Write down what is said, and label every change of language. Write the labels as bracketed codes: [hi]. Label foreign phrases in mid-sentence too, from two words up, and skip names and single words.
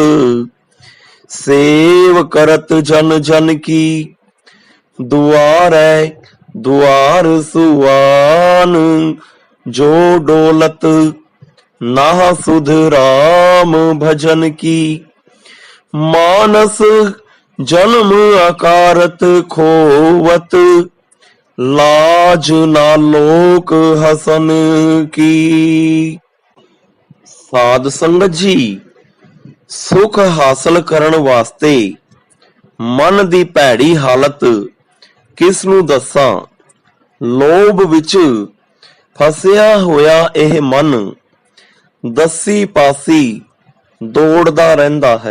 [pa] ਸੇਵ ਕਰਤ ਜਨ ਜਨ ਕੀ, ਦੁਆਰੈ ਦੁਆਰ ਸੁਆਨ। ਜੋ ਡੋਲਤ ਨਾਹ ਸੁਧ ਰਾਮ ਭਜਨ ਕੀ, ਮਾਨਸ ਜਨਮ ਅਕਾਰਤ ਖੋਵਤ। ਲਾਜ ਨਾ ਲੋਕ ਹਸਨ ਕੀ। ਸਾਧ ਸੰਗਤ ਜੀ, ਸੁਖ ਹਾਸਲ ਕਰਨ ਵਾਸਤੇ ਮਨ ਦੀ ਭੈੜੀ ਹਾਲਤ ਕਿਸ ਨੂੰ ਦੱਸਾਂ। ਲੋਭ ਵਿਚ ਫਸਿਆ ਹੋਇਆ ਇਹ ਮਨ ਦਸੀ ਪਾਸੀ ਦੌੜਦਾ ਰਹਿੰਦਾ ਹੈ।